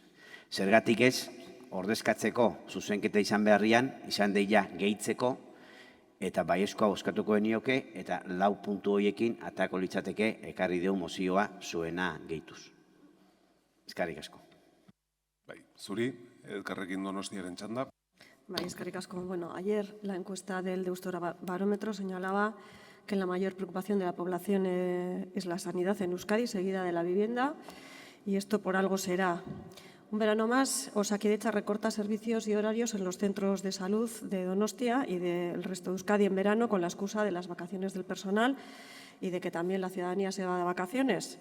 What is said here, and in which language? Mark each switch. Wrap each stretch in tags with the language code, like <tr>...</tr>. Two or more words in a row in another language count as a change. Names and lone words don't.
<eu>Zergatik ez, ordezkatzeko zuzenketa izan beharrian, izan deia gehitzeko, eta baiezkoa bozkatuko genioke, eta 4 puntu horiekin atako litzateke ekarri deu mozioa zuena gehituz. Eskerrik asko. Zuri, Elkarrekin Donostiaren txanda. Eskerrik asko.</eu> <es>Bueno, ayer la encuesta del Deusto Barómetro señalaba que la mayor preocupación de la población es la sanidad en Euskadi, seguida de la vivienda, y esto por algo será. Un verano más, Osakidetza recorta servicios y horarios en los centros de salud de Donostia y del resto de Euskadi en verano con la excusa de las vacaciones del personal y de que también la ciudadanía se va de vacaciones.</es>